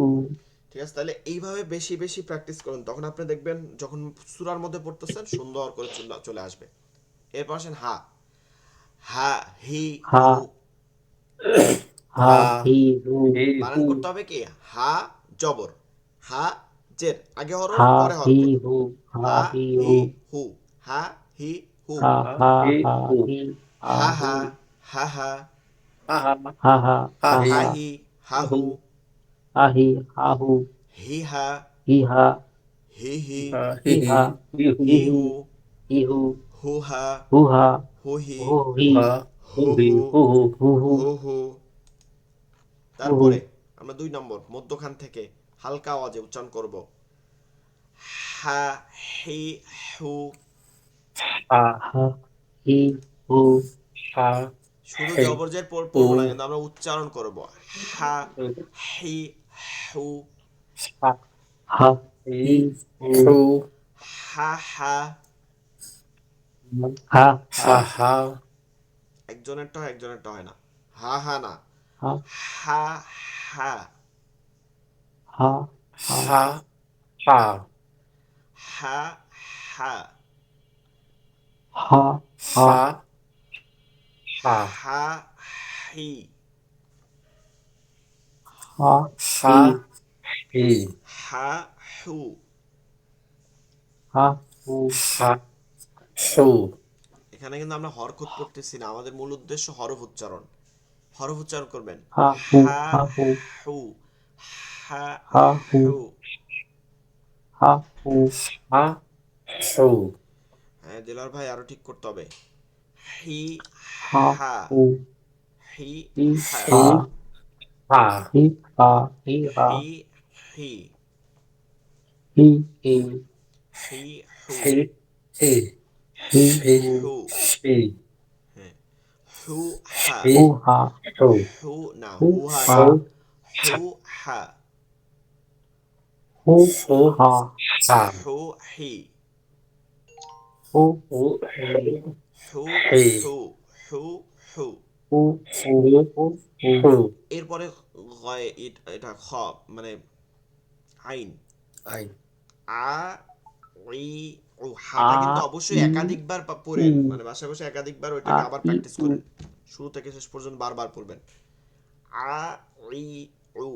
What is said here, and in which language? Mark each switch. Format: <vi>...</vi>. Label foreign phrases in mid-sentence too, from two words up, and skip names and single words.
<bn>ঠিক আছে, তাহলে এইভাবে বেশি বেশি প্র্যাকটিস করুন, তখন আপনি দেখবেন যখন সূরার মধ্যে পড়তেছেন সুন্দর করে চলে আসবে। এরপর আসেন হা, হা হি হা, হু। হা, হা, হি, হু। হি, বানান হু, করতে হবে কি, হা জবর, হা জের, আগে হরফ হা, পরে হি, হরকত। হু। হা, হা হি, হি হু। হু, হা হি হু। হা, হা, হা, হি, হা, হু, হি, হা, হা হু। হা, হা হা, হা হা, হা, হা, হা হা, হি, হা হা। হি, হা হা হু, হু। হা, হি, হা, হু। হি হা, হি, হা, হি হি, হা হি হি, হি, হা। হি হু, হি, হি হি, হু। হি, হু। হু হা, হু, হা। হু হি, হু, হু হি। হা, হু হু হি, হু, হু হু, হু, হু। হু হু। হু, হু। তারপরে আমরা 2 নম্বর মধ্যখান থেকে হালকা আওয়াজে উচ্চারণ করব, হা হি হু। হা, হা, হি, হু। হা, শুধু হি, জবরজের হু, পড়বো না, কিন্তু আমরা উচ্চারণ করব, হা হি হু, হা, হা, হি, হি, হু। হু, হা হা। হা, হা। হা হা, একজনেরটা হয় একজনেরটা হয় না, হা হা না, হা, হা হা, হা, হা। হা, হা, হা হা, হা, হা। হা, হা, হা হি, হা, হা, হি। হি, হা হু, হু। হা হু হা হু এখানে কিন্তু আমরা হরকত পড়তেছি না, আমাদের মূল উদ্দেশ্য হরফ উচ্চারণ। হরফ উচ্চারণ করবেন। হা হু হা হা হু হু, হা হা হু হু। হা হু হা হু হ্যাঁ দিলার ভাই, আরো ঠিক করতে হবে। হি হা হা, হু হি হি হা, হা হা হি হা হি হা হি হি, হি হি হি হু, হি হি হি হি হু হু। হি হ্যাঁ, হু হা, হি হু হা হু হু না, হু হু হা হা না, হু হু হা, হু হু হা হা হু হি, হু হু হু হি হু, হু হু। হু হু হু হু হু হু এরপরে গয় এটা খ, মানে আইন। আইন আ ই ও, হাটা আ কিন্তু অবশ্যই ই একাধিকবার ই পড়েন, মানে বাসায় বসে একাধিকবার আ ওইটাকে আবার ই প্র্যাকটিস উ করেন, শুরু থেকে শেষ পর্যন্ত বারবার পড়বেন। আ ই উ,</bn>